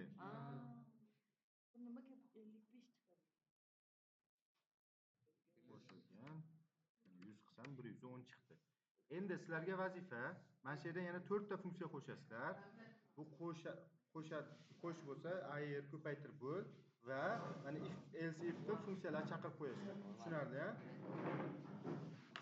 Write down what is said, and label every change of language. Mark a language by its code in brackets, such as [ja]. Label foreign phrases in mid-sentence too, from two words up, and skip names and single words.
[uz] Bu nimaga 55 chiqadi? Qo'shilgan 100 qilsam 110 chiqdi. Endi sizlarga vazifa, mana shu yerdan yana 4 ta funksiya qo'shasizlar. Bu qo'sh bo'lsa, ayir, ko'paytirib bo'l va mana [en] if else if [uz] qilib funksiyalarni chaqirib qo'yasizlar. Tushunarli-a?